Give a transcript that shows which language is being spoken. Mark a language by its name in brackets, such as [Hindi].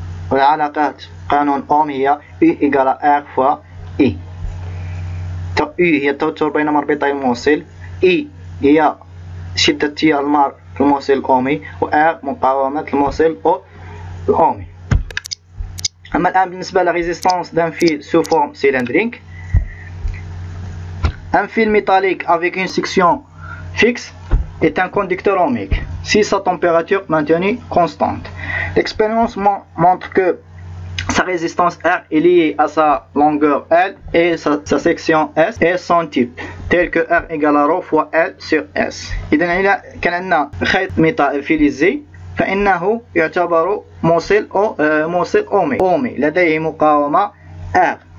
[Arabic] والعلاقات قانون أوم هي E إيكال R فوا E. E هي التوتر بين مربطي الموصل، E هي شدة التيار المار في الموصل الأومي، و R مقاومة الموصل الأومي. أما الآن بالنسبة للريزيستانس [French] d'un fil sous forme cylindrique. Un fil métallique avec une section fixe est un conducteur ohmique si sa température maintenue constante. L'expérience montre que sa résistance R est liée à sa longueur L et sa section S et son type, tel que R égale à ρ fois L sur S. [Arabic] إذا إذا كان عندنا خيط ميتال فلزي فإنه يعتبر موصل أومي لديه مقاومة R.